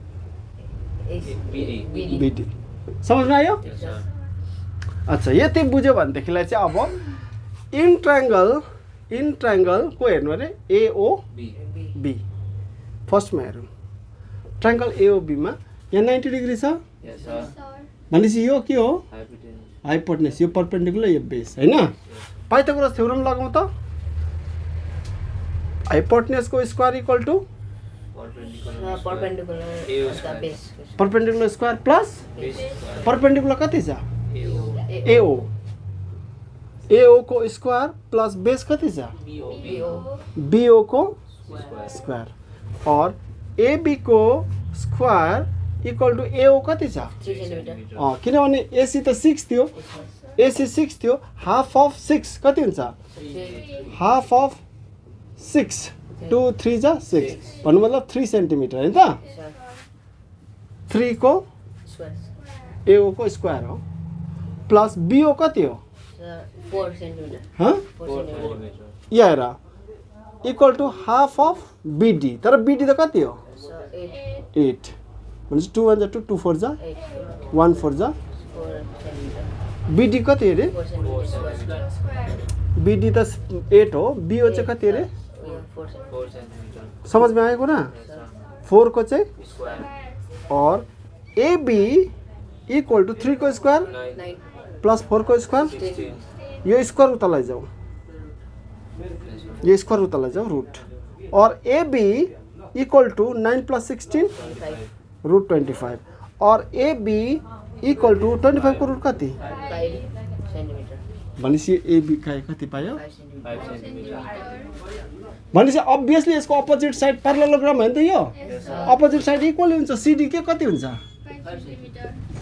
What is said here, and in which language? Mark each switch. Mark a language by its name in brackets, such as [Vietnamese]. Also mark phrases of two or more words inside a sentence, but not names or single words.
[Nepali] BD समझमा आयो अच्छा यति बुझ्यो भनेदेखिलाई चाहिँ अब [English] in triangle [Nepali] को हेर्नु अरे AOB फर्स्टमा हेरौँ ट्रायंगल AOB मा यहाँ 90 डिग्री छ भनेपछि यो के हो [English] Hypotenuse. [Nepali] हाइपोटेन्युस यो परपेन्डिकुलर यो बेस हैन पाइथागोरस थ्योरम लगाउँ त हाइपोटेन्युसको स्क्वायर [English] equal to Perpendicular. Perpendicular AO of the square. base. perpendicular square plus Base square. [Nepali] परपेन्डिकुलर कति छ [English] AO. [Nepali] एओ एओ को स्क्वायर प्लस बेस कति छ [English] BO. [Nepali] बीओ को [English] Square. [Nepali] स्क्वायर और एबी को स्क्वायर [English] equal to [Nepali] एओ कति छ [English] 3 centimeter. [Nepali] किनभने एसी त 6 थियो एसी 6 थियो [English] half of 6 [Nepali] कति हुन्छ [English] 3. half of 6 [Nepali] 2 3 जा 6 भन्नु मतलब 3 सेन्टिमिटर हैन त [English] Sir. [Nepali] 3 को [English] Square. [Nepali] एओ को स्क्वायर हो प्लस बीओ कति हो [English] Sir. 4 centimeter. [Hindi] हाँ [English] 4 4 centimeter. centimeter. [Nepali] यहाँ हेर [English] equal to half of BD [Nepali] तर बिडी त कति हो [English] Sir. 8. [Nepali] 8 भनेपछि 2 1 जा 2 2 4 जा [English] 8. [Nepali] 1 4 जा [English] 4 centimeter. [Nepali] बिडी कति अरे [English] 4 centimeter. Square. [Nepali] बिडी त 8 हो बीओ चाहिँ कति अरे [English] 4 centimeter. 4 centimeter. [Nepali] समझमा आएको ना [English] Yes, sir. [Nepali] 4 को चाहिँ [English] Square. [Nepali] और एबी [English] equal to [Nepali] 3 को स्क्वायर [English] 9. 9. [Nepali] प्लस 4 को स्क्वायर [English] 16. [Nepali] यो स्क्वायर उता लैजाऊ [English] Yes, sir. [Nepali] ये स्क्वायर उता लैजाऊ रूट और एबी [English] equal to 9 plus 16 25. [Nepali] रूट 25 और एबी [English] equal to [Nepali] 25 को रूट कति [English] 5 centimeter. [Nepali] भनेपछि एबी कति पायो [English] 5 centimeter. 5 centimeter. [Nepali] भनेपछि अभियसली यसको अपोजिट साइड प्यारलेलोग्राम हो नि त यो [English] Yes, sir. [Nepali] अपोजिट साइड इक्वल हुन्छ सिडी के कति हुन्छ [English] 5 centimeter.